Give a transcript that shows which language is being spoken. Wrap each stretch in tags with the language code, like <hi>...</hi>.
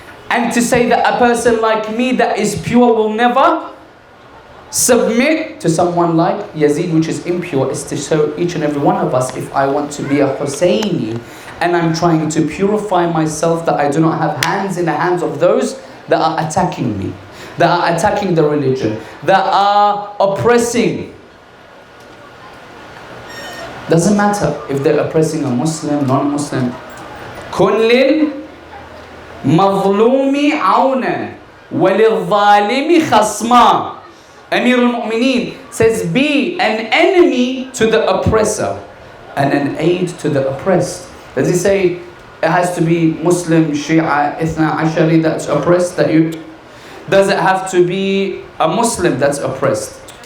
<en>And to say that a person like me that is pure will never submit to someone like Yazid, which is impure, is to show each and every one of us, if I want to be a Hussaini and I'm trying to purify myself, that I do not have hands in the hands of those that are attacking me, that are attacking the religion, that are oppressing. Doesn't matter if they're oppressing a Muslim, non-Muslim.</en> <ar>كن للمظلوم عونا وللظالم خصما.</ar> <en>Amir al-Mu'mineen says, be an enemy to the oppressor and an aid to the oppressed. Does he say it has to be Muslim, Shia, Ithna Ashari that's oppressed? Does it have to be a Muslim that's oppressed?</en>